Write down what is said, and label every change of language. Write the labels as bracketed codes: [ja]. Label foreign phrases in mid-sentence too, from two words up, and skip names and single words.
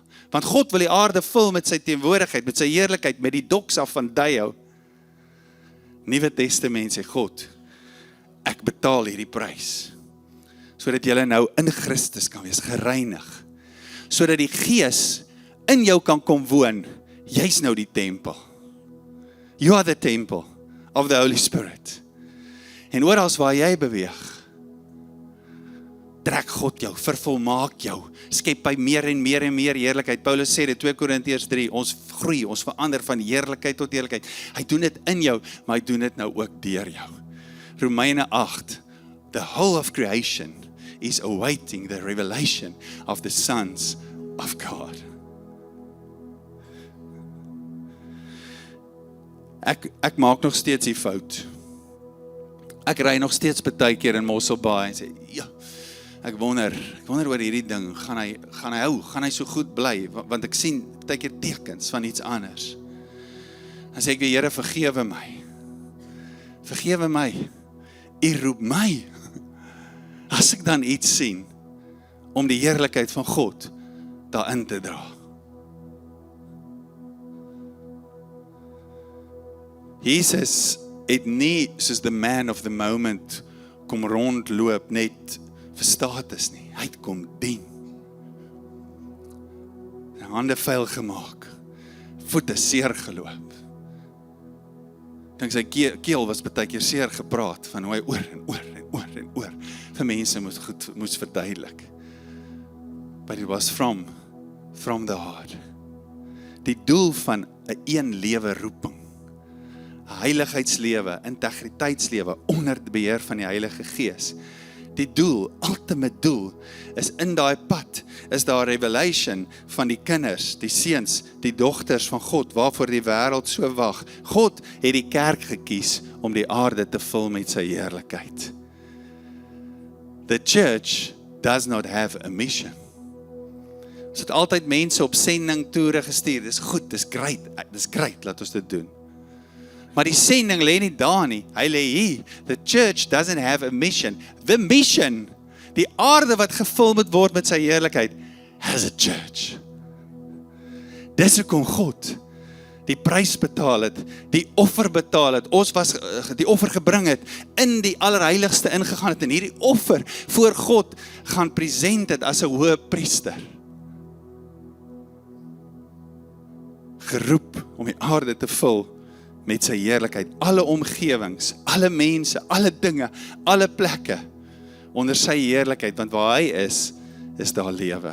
[af] Want God wil die aarde vul met sy teenwoordigheid, met sy heerlikheid, met die doxa van Dio. Nuwe Testament sê God, ek betaal hierdie prys, sodat jy nou in Christus kan wees, gereinig, sodat die Gees in jou kan kom woon, jy's nou die tempel. [en] You are the temple of the Holy Spirit. [af] En oral waar jy beweeg, trek God jou, vervolmaak jou, skep by meer en meer en meer heerlikheid. Paulus sê dit 2 Korintiërs 3, ons groei, ons verander van heerlikheid tot heerlikheid. Hy doen dit in jou, maar hy doen dit nou ook deur jou. Romeine 8, [en] the whole of creation is awaiting the revelation of the sons of God. [af] Ek maak nog steeds die fout. Ek ry nog steeds baie keer in Mosselbaai en sê, ja, ek wonder oor hierdie ding, gaan hy so goed bly, want ek sien baie keer tekens van iets anders. Dan sê ek weer, Here, vergewe my, U roep my, as ek dan iets sien, om die heerlikheid van God daarin te dra. Jesus het nie soos [en] the man of the moment [af] kom rondloop net vir status nie. Hy het kom dien. Hande vuil gemaak, voete seer geloop. Dink sy keel was baie keer seer gepraat van hoe hy oor en oor vir mense moes verduidelik. [en] But it was from the heart. [af] Die doel van 'n een lewe roeping, 'n heiligheidslewe, integriteitslewe onder die beheer van die Heilige Gees. Die doel, ultimate doel, is in daai pad, is daar revelation van die kinders, die seuns, die dogters van God, waarvoor die wêreld so wag. God het die kerk gekies om die aarde te vul met sy heerlikheid. [en] The church does not have a mission. [af] Ons het altyd mense op sending toere gestuur. Dis goed, dis great, laat ons dit doen. Maar die sending lê nie daar nie, hy lê hier. [en] The church doesn't have a mission. The mission, [af] die aarde wat gevul moet word met sy heerlikheid, [en] has a church. [af] Dis hoekom God die prys betaal het, die offer betaal het, ons was die offer gebring het, in die allerheiligste ingegaan het, en hierdie offer voor God gaan present het as 'n hoë priester. Geroep om die aarde te vul met sy heerlikheid, alle omgewings, alle mense, alle dinge, alle plekke, onder sy heerlikheid, want waar hy is daar lewe.